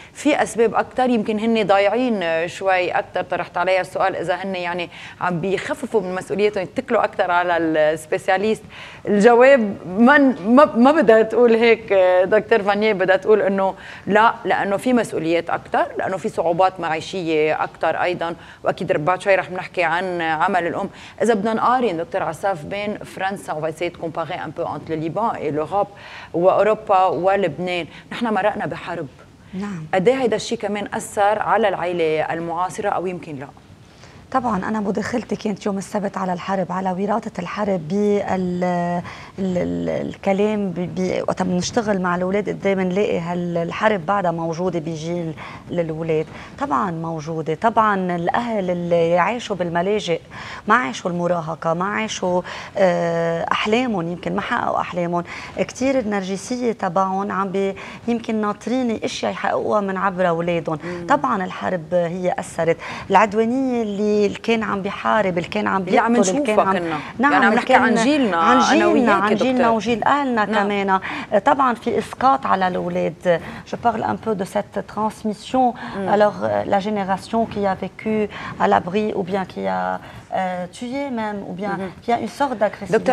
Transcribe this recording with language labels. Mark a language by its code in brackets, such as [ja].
[ar] في أسباب أكثر يمكن هن ضايعين شوي أكثر، طرحت عليها السؤال إذا هن يعني عم بيخففوا من مسؤوليتهم يتكلوا أكثر على السبيسياليست. الجواب ما بدها تقول هيك دكتور فانييه، بدها تقول أنه لا، لأنه في مسؤوليات أكثر، لأنه في صعوبات معيشية أكثر أيضا، وأكيد بعد شوي رح نحكي عن عمل الأم. إذا بدنا نقارن دكتور عساف بين فرنسا، [fr] on va essayer de comparer un peu entre le Liban et l'Europe [ar] وأوروبا ولبنان، نحن مرقنا بحرب. نعم. قد ايه هيدا الشيء كمان أثر على العائلة المعاصرة أو يمكن لا؟ طبعا أنا مداخلتي كانت يوم السبت على الحرب، على وراثة الحرب بالكلام وقت بنشتغل مع الأولاد قدام نلاقي هالحرب بعدها موجودة بجيل الأولاد. طبعا موجودة، طبعا الأهل اللي عاشوا بالملاجئ ما عاشوا المراهقة، ما عاشوا أحلامهم، يمكن ما حققوا أحلامهم كتير. النرجسية تبعهم يمكن ناطرين أشياء يحققوها من عبر أولادهم. طبعا الحرب هي أثرت، العدوانية اللي كان عم بيحارب، اللي كان عم بيقتل، اللي كان عم نعم يعني عم نحكي عن جيلنا، عن جيلنا وجيل أهلنا كمان. طبعا في إسقاط على الأولاد. [fr] Je parle un peu de cette transmission. Alors la génération qui a vécu à l'abri ou bien qui a tué même ou bien qui a une sorte d'agressivité.